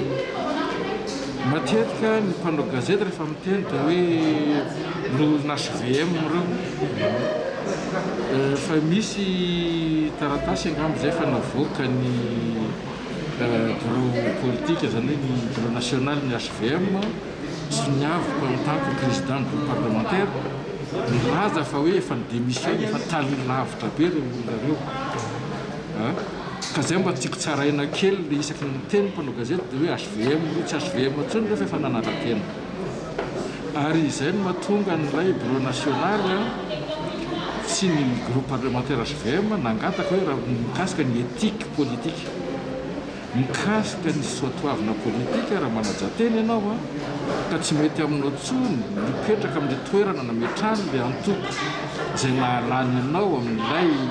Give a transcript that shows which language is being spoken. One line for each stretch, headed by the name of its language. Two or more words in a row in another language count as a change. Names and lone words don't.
Malagasy: Matetika ny mpanao gazety rehefa miteny dia hoe ny HVM reo fa misy taratasy angambo zay fa navoaka ny
French: bureau politique
Malagasy: zany hoe ny
French: bureau national
Malagasy: ny HVM sy niavaka
French: en tant que président du parlementaire
Malagasy: nilaza fa hoe efa nydémission efa taliny lavitra be reo olona reo ka zay mba tiako tsaraina kely le isaky ny teny mpanao gazety dia hoe HVM tsy HVM atsony rehefa efa nanala-tena ary izay no mahatonga n'ilay
French: bureau national
Malagasy: sy ny
French: groupe parlementaire
Malagasy: HVM nangataka hoe raha mikasika ny
French: éthique politique
Malagasy: mikasika ny soatoavina politique raha manajateny ianao ka tsy mety aminao tsony mipetraka amin'le toerana nametrany le antoko izay nahalany ianao amin'ilay